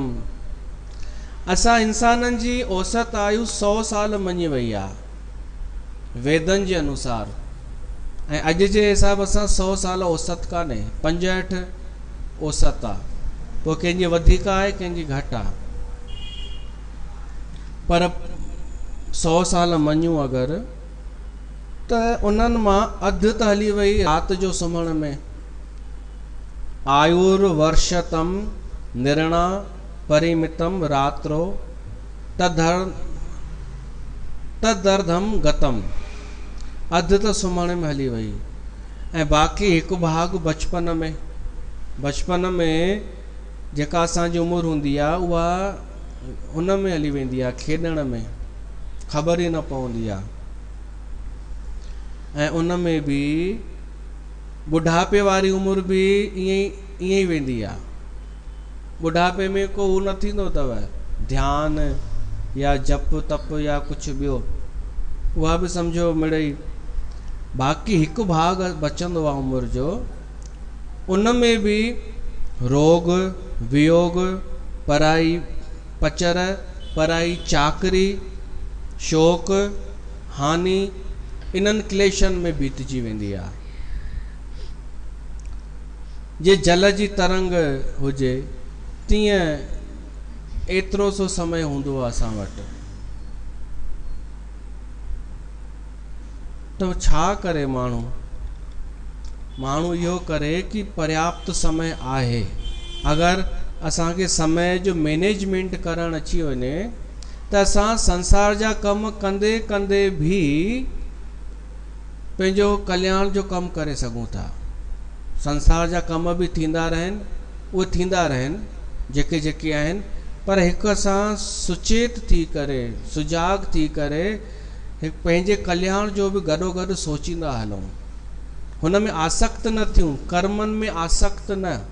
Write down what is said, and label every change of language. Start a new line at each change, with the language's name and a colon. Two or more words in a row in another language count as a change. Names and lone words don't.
Sindhi: असां इंसाननि जी औसत आयु 100 साल मञी वई आहे वेदनि जे अनुसार, ऐं अॼु जे हिसाब सां 100 साल औसत कान्हे, 65 औसत आहे, पोइ कंहिंजी वधीक आहे कंहिंजी घटि आहे। पर 100 साल मञूं अगरि, त उन्हनि मां अधु त हली वई राति जो सुम्हण में।
Sanskrit: आयुर्वर्षतम निर्णा परिमितम रात्रो तदर्धम गतम,
Sindhi: अधु त सुम्हण में हली वई ऐं बाक़ी हिकु भाग बचपन में जेका असांजी उमिरि हूंदी आहे उहा उन में हली वेंदी आहे, खेॾण में, ख़बर ई न पवंदी आहे। ऐं उन में बि बुढ़ापे वारी उमिरि बि ईअं ई वेंदी आहे। बुढ़ापे में को हू न थींदो अथव ध्यानु या जप तप या कुझु ॿियो, उहा बि सम्झो मिड़ई। बाक़ी हिकु भाग बचंदो आहे उमिरि जो, उन में बि रोग वियोग, पराई पचर, पराई चाकरी, शोक, हानि, इन्हनि क्लेशनि में बीतजी वेंदी आहे। जे जल जी तरंग हुजे तीअं एतिरो सो समय हूंदो आहे असां वटि, त छा करे माण्हू इहो करे कि पर्याप्त समय आहे। अगरि असांखे समय जो मैनेजमेंट करणु अची वञे त असां संसार जा कम कंदे कंदे बि पंहिंजो कल्याण जो कमु करे सघूं था। संसार जा कम बि थींदा रहनि, उहे थींदा रहनि जेके जेके आहिनि, पर हिकु असां सुचेत थी करे, सुजाग थी करे हिकु पंहिंजे कल्याण जो बि गॾोगॾु सोचींदा हलूं, हुन में आसक्त न थियूं, कर्मनि में आसक्त न।